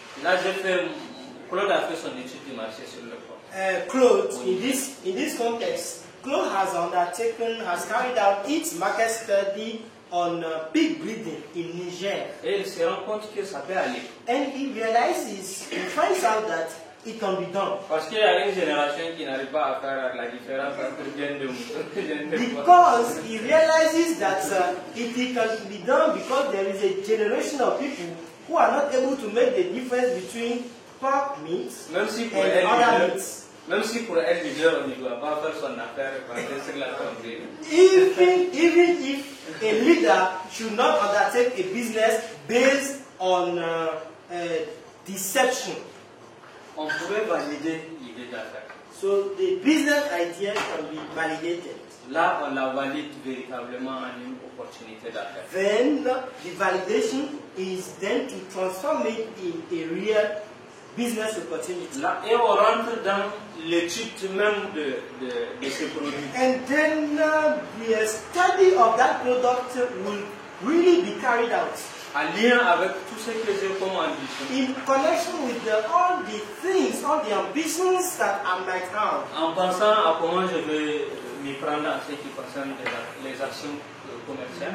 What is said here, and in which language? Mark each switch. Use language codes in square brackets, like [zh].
[fr] Là, Claude a fait son étude du marché sur le porc. [en] Claude, in this context, Claude has carried out its market study on pig breeding in Niger. [fr] Et il se rend compte que ça peut aller. [en] And he finds out that it can be done. [fr] Parce qu'il y a une génération qui n'arrive pas à faire la différence entre bien de mouton. [en] Because he realizes that it can be done because there is a generation of people who are not able to make the difference between pork meat and other meats. [fr] Même si pour un leader, on ne doit pas faire son affaire sur la tromperie. [en] Even if a leader should not undertake a business based on deception. [fr] On pourrait valider l'idée d'affaires. [en] So the business idea can be validated. [fr] Là, on la valide véritablement en une opportunité d'affaires. [en] Then the validation is then to transform it in a real business opportunity. [fr] Là, et on rentre dans l'étude même de ce produit. [en] And then the study of that product will really be carried out. [fr] En lien avec tout ce que j'ai comme ambition. [en] In connection with all the things, all the ambitions that I might have. [fr] En pensant à comment je vais m'y prendre en ce qui concerne les actions commerciales.